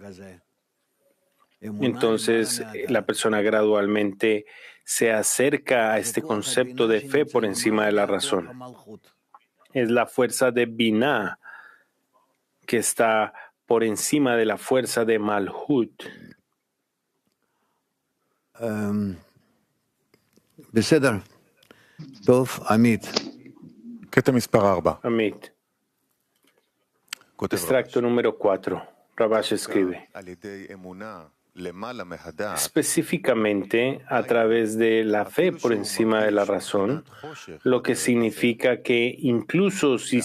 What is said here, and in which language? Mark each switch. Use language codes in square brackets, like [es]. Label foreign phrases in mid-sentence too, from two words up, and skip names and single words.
[es] Entonces, la persona gradualmente se acerca a este concepto de fe por encima de la razón. Es la fuerza de Binah que está por encima de la fuerza de Malhut. [he] בסדר. טוב, עמית. קטע מספר 4. [es] Amit. Extracto número 4. Rabash escribe. Específicamente a través de la fe por encima de la razón, lo que significa que incluso si